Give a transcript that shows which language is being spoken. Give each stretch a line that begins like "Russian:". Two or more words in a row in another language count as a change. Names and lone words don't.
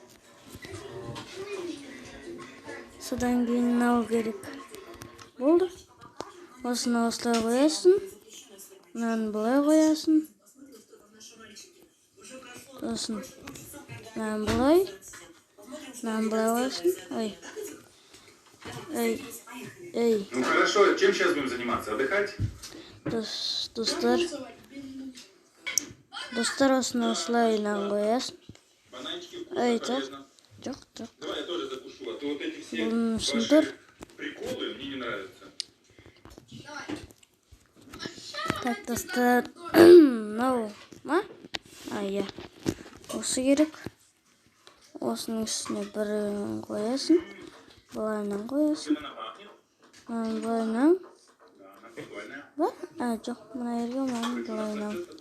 Kazakh: Содан кейін мынау керек. Болды. Осыны осылай қоясын. Мынаны былай қоясын. Сосын мынаны былай. Мынаны былай қоясын.
Russian: Ну хорошо, чем сейчас будем заниматься? Отдыхать?
Kazakh: Достар, осыны осылайынан қоясын. Жоқ.
Russian: Давай я тоже закушу, а то вот эти все приколы мне не нравятся. Так,
Kazakh: достар, мынау ма? Осы керек. Осының үстіне бірін қоясын. Бұлайынан қоясын. Бұлайынан. Жоқ, мына ерге мынаны бұлайынан.